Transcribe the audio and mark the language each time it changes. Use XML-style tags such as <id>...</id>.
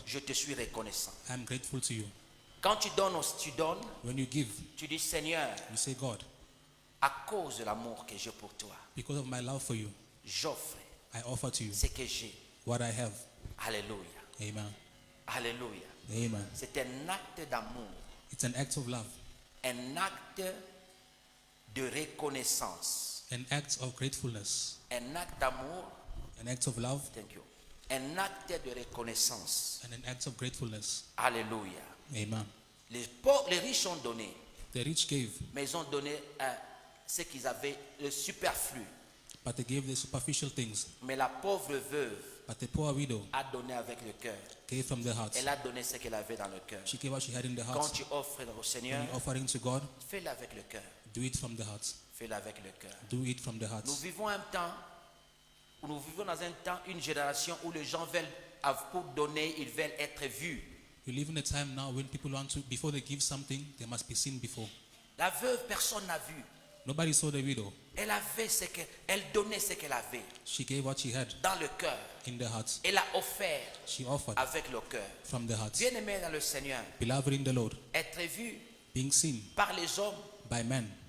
<fr>je te suis reconnaissant.</fr> <en>I'm grateful to you.</en> <fr>Quand tu donnes,</fr> <en>When you give,</en> <fr>tu dis Seigneur,</fr> <en>you say, God,</en> <fr>à cause de l'amour que j'ai pour toi,</fr> <en>because of my love for you,</en> <fr>j'offre</fr> <en>I offer to you</en> <fr>ce que j'ai.</fr> <en>what I have. Alléluia. Amen. Alléluia. Amen.</en> <fr>C'est un acte d'amour,</fr> <en>It's an act of love,</en> <fr>un acte de reconnaissance,</fr> <en>an act of gratefulness,</en> <fr>un acte d'amour,</fr> <en>an act of love, thank you,</en> <fr>un acte de reconnaissance.</fr> <en>and an act of gratefulness. Alléluia. Amen.</en> <fr>Les riches ont donné,</fr> <en>The rich gave,</en> <fr>mais ils ont donné ce qu'ils avaient, le superflu.</fr> <en>but they gave the superficial things.</en> <fr>Mais la pauvre veuve</fr> <en>But the poor widow</en> <fr>a donné avec le cœur.</fr> <en>gave from the heart.</en> <fr>Elle a donné ce qu'elle avait dans le cœur.</fr> <en>She gave what she had in the</en> <fr>Quand</fr> <en>heart.</en> <fr>tu offres au Seigneur,</fr> <en>When you're offering to God,</en> <fr>fais-le avec le cœur.</fr> <en>do it from the heart.</en> <fr>Fais-le avec le cœur.</fr> <en>Do it from the heart.</en> <fr>Nous vivons un temps, où nous vivons dans un temps, une génération où les gens veulent, pour donner, ils veulent être vus.</fr> <en>We live in a time now when people want to, before they give something, they must be seen before.</en> <fr>La veuve, personne n'a vu.</fr> <en>Nobody saw the widow.</en> <fr>Elle avait elle donnait ce qu'elle avait</fr> <en>She gave what she had</en> <fr>dans le cœur.</fr> <en>in the heart.</en> <fr>Elle a offert</fr> <en>She offered</en> <fr>avec le cœur.</fr> <en>from the heart.</en> <fr>Bien-aimé dans le Seigneur,</fr> <en>Beloved in the Lord,</en> <fr>être vu</fr> <en>being seen</en> <fr>par les hommes,</fr> <en>by men.</en>